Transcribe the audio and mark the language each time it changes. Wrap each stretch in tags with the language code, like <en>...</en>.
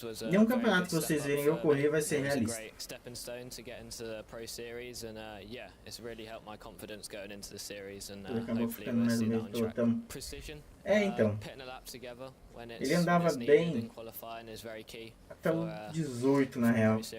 <pt>Nenhum campeonato que vocês virem eu correr vai ser realista.</pt> <en>Stepping stone to get into the Pro Series and yeah, it's really helped my confidence going into the series and hopefully we'll see that on track. Precision.</en> <pt>Então. Ele andava bem até o 18 na real.</pt>